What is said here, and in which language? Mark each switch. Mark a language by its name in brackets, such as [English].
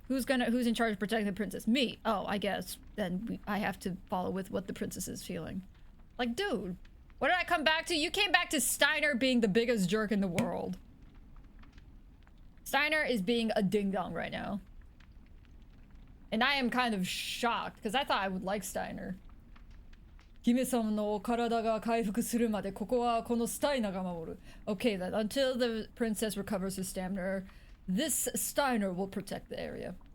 [English] Who's in charge of protecting the princess? Me. Oh, I guess then I have to follow with what the princess is feeling. Like, dude, what did I come back to? You came back to Steiner being the biggest jerk in the world. Steiner is being a ding-dong right now. And I am kind of shocked, because I thought I would like Steiner. [Japanese] 姫様の体が回復するまでここはこのスタイナーが守る. [English] Okay, then until the princess recovers her stamina, this Steiner will protect the area.